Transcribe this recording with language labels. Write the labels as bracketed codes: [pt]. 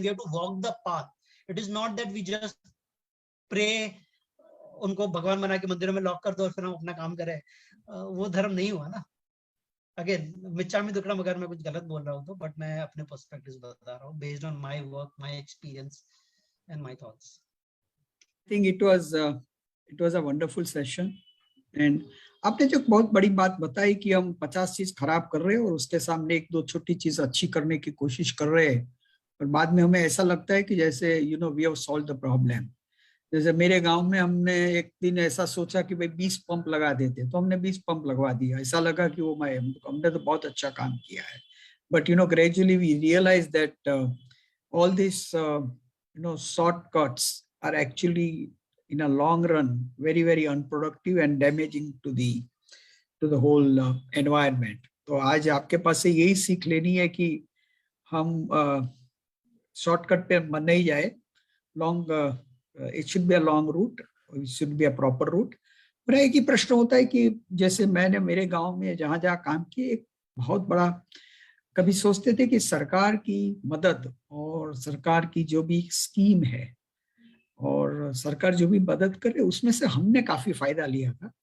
[hi] We have to walk the path. It is not that we just pray, उनको भगवान बना के मंदिरों में लॉक कर दो और फिर हम अपना काम करें. वो धर्म नहीं हुआ ना. अगेन मिच्चामी दुक्कड़म, अगर मैं कुछ गलत बोल रहा हूँ तो, बट मैं अपने पर्सपेक्टिव्स बता रहा हूँ based on my work, my experience and my thoughts. [en] I think it was a wonderful session. [hi] And आपने जो बहुत बड़ी बात बताई कि हम 50 चीज खराब कर रहे हैं और उसके सामने एक दो छोटी चीज अच्छी करने की कोशिश कर रहे हैं, और बाद में हमें ऐसा लगता है कि जैसे we have solve the problem. जैसे मेरे गांव में हमने एक दिन ऐसा सोचा कि भाई 20 पंप लगा देते, तो हमने 20 पंप लगवा दिया. ऐसा लगा कि हमने तो बहुत अच्छा काम किया है. [en] But gradually we realize that all this shortcuts are actually in a long run very very unproductive and damaging to the whole environment. [hi] तो आज आपके पास से यही सीख लेनी है कि हम शॉर्टकट पे मन नहीं जाए. [en] Long it should be a long route, it should be a proper route. [hi] पर एक ही प्रश्न होता है कि जैसे मैंने मेरे गांव में जहां जहां काम किए, एक बहुत बड़ा कभी सोचते थे कि सरकार की मदद और सरकार की जो भी स्कीम है और सरकार जो भी मदद करे उसमें से हमने काफी फायदा लिया था.